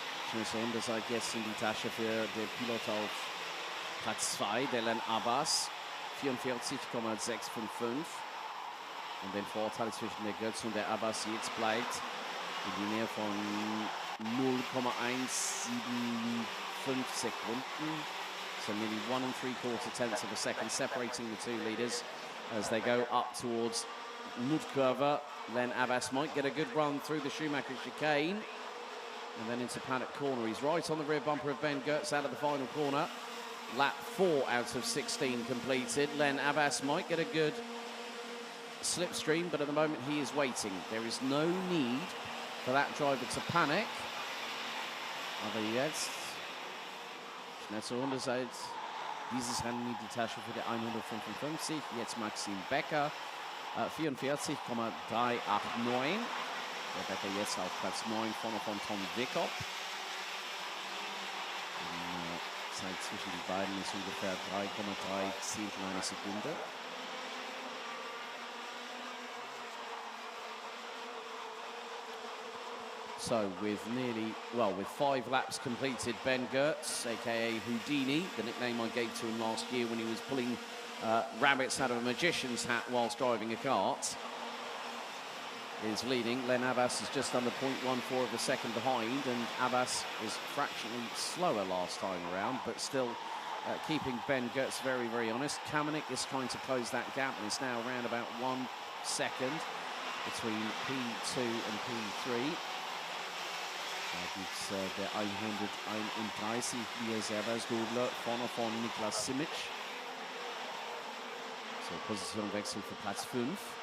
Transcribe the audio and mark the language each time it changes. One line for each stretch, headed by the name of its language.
German: Schnellste Runde seit jetzt in die Tasche für den Pilot auf Platz 2, Delan Abbas, 44,655. Und den Vorteil zwischen der Götz und der Abbas jetzt bleibt in die Nähe von 0,175 Sekunden.
English: So nearly 1 3/4 tenths of a second separating the two leaders as they go up towards Mutkurva. Then Abbas might get a good run through the Schumacher chicane and then into Paddock Corner. He's right on the rear bumper of Ben Goetz out of the final corner. Lap 4 out of 16 completed. Len Abbas might get a good slipstream, but at the moment he is waiting. There is no need for that driver to panic.
German: Aber jetzt schnellste Runde seit dieses Rennen in die Tasche für die 155. Jetzt Maxim Becker, 44,389. Der Becker jetzt auf Platz 9 vorne von Tom Wickop. Zeit zwischen die beiden ist ungefähr 3,3 eine Sekunde.
English: So with with 5 laps completed, Ben Goetz, aka Houdini, the nickname I gave to him last year when he was pulling rabbits out of a magician's hat whilst driving a kart, is leading. Len Abbas is just under 0.14 of a second behind, and Abbas was fractionally slower last time around, but still keeping Ben Goetz very, very honest. Kamenik is trying to close that gap, and it's now around about 1 second between P2 and P3.
German: Da gibt es der 131 Lias Erbersdobler vorne von Niklas Simic. So, Positionwechsel für Platz 5.